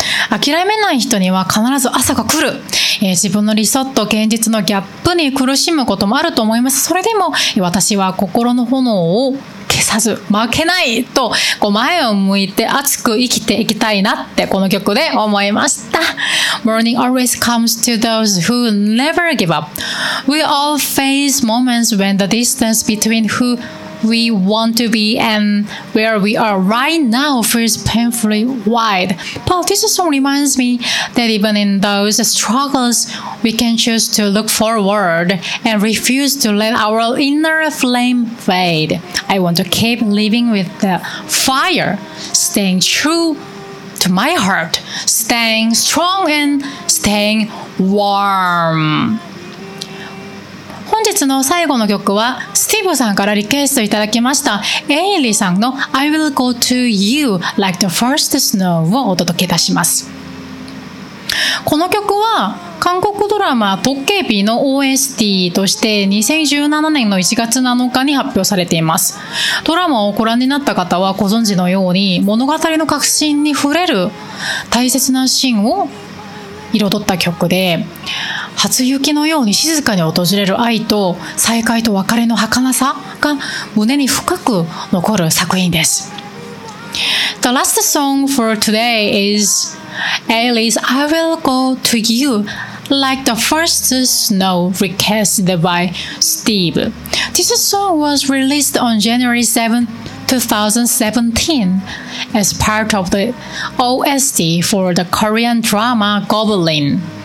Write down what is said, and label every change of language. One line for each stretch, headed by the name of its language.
Japanese: 諦めない人には必ず朝が来る。自分の理想と現実のギャップに苦しむこともあると思います。それでも私は心の炎を消さず負けないと、こう前を向いて熱く生きていきたいなってこの曲で思いました。
English: Morning always comes to those who never give up. We all face moments when the distance between who we want to be and where we are right now feels painfully wide. But this song reminds me that even in those struggles, we can choose to look forward and refuse to let our inner flame fade. I want to keep living with the fire, staying true to my heart, staying strong and staying warm.
Japanese: 本日の最後の曲はスティーブさんからリクエストいただきましたエイリーさんの I will go to you like the first snow をお届けいたします。この曲は韓国ドラマトッケービーの OST として2017年の1月7日に発表されています。ドラマをご覧になった方はご存知のように物語の核心に触れる大切なシーンを彩った曲で、初雪のように静かに訪れる愛と再会と別れの儚さが胸に深く残る作品です。
English: The last song for today is Ailey's I Will Go To You Like The First Snow Requested By Steve. This song was released on January 7, 2017 as part of the OST for the Korean drama Goblin.